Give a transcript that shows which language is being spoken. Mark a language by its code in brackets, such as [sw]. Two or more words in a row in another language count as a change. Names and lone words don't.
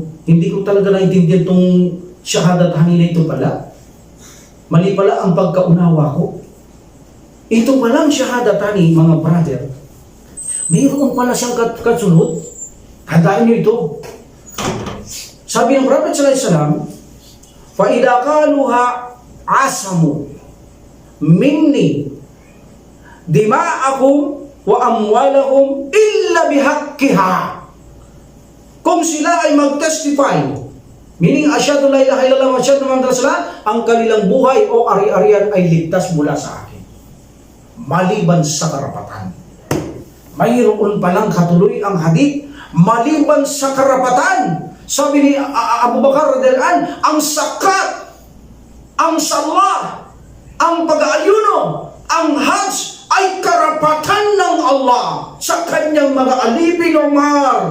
[tl] Hindi ko talaga naintindihan itong shahadatani na ito pala. Mali pala ang pagkaunawa ko. Ito palang shahadatani, mga brother, mayroon pala siyang kasunod. Tandaan niyo ito. Sabi ng Prophet [ar] صلى الله عليه وسلم, فَإِذَا قَالُوهَا عَصَمُوا مني دماءكم وأموالهم إلا بحقها. [tl] Kung sila ay mag-testify, meaning [ar] أشهد أن لا إله إلا الله وأشهد أن محمدا رسول الله, [tl] ang kanilang buhay o ari-arian ay ligtas mula sa akin, maliban sa karapatan. Mayroon palang katuloy ang hadith, maliban sa karapatan. Sabi ni Abu Bakar [ar] رضي الله عنه, [tl] ang zakat, ang salah, ang pag-aayuno, ang hajj ay karapatan ng Allah sa kanyang mga alipin, Umar.